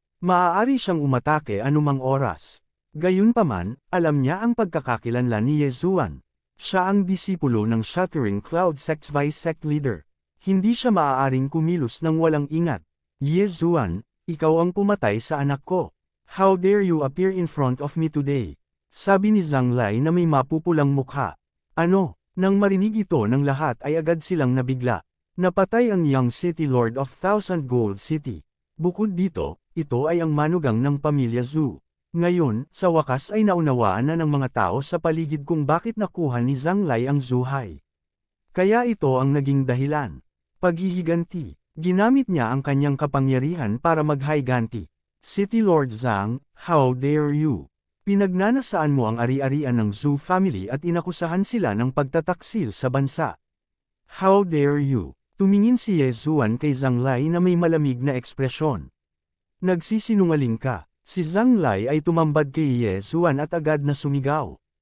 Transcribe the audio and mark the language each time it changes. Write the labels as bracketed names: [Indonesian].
[Filipino] Maaari siyang umatake anumang oras. Gayunpaman, alam niya ang pagkakakilanlan ni Ye Zuan. Siya ang disipulo ng Shattering Cloud Sect's Vice Sect Leader. Hindi siya maaaring kumilos ng walang ingat. Ye Zuan, ikaw ang pumatay sa anak ko. [English] How dare you appear in front of me today? [Filipino] Sabi ni Zhang Lai na may mapupulang mukha. Ano? Nang marinig ito ng lahat ay agad silang nabigla. Napatay ang Young City Lord of Thousand Gold City. Bukod dito, ito ay ang manugang ng pamilya Zhu. Ngayon, sa wakas ay naunawaan na ng mga tao sa paligid kung bakit nakuha ni Zhang Lai ang Zhuhai. Kaya ito ang naging dahilan. Paghihiganti. Ginamit niya ang kanyang kapangyarihan para maghiganti. [English] City Lord Zhang, how dare you? [Filipino] Pinagnanasaan mo ang ari-arian ng Zhu family at inakusahan sila ng pagtataksil sa bansa. [English] How dare you? [Filipino] Tumingin si Ye Zuan kay Zhang Lai na may malamig na ekspresyon. Nagsisinungaling ka. Si Zhang Lai ay tumambad kay Ye Zuan at agad na sumigaw.